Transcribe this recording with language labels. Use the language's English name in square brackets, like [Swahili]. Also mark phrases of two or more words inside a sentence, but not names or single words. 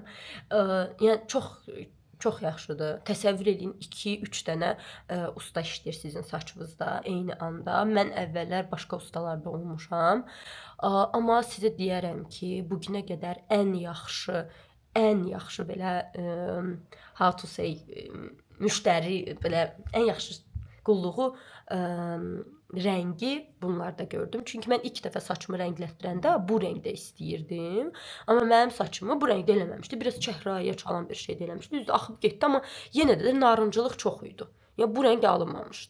[Azerbaijani] Yəni çox yaxşıdır. Təsəvvür edin 2-3 dənə usta işləyir sizin saçınızda eyni anda. Mən əvvəllər başqa ustalarda olmuşam. Amma sizə deyərəm ki, bu günə qədər ən yaxşı belə [English] how to say [Azerbaijani] müştəri belə ən yaxşı qulluğu rəngi bunlarda gördüm. Çünki mən ilk dəfə saçımı rənglətdirəndə bu rəngdə istəyirdim. Amma mənim saçımı bu rəngdə eləməmişdi. Biraz çəhrayıya çalan bir şey də eləmişdi. Düzdür, axıb getdi, amma yenə də narıncılıq çox idi. Yəni bu rəng alınmamışdı.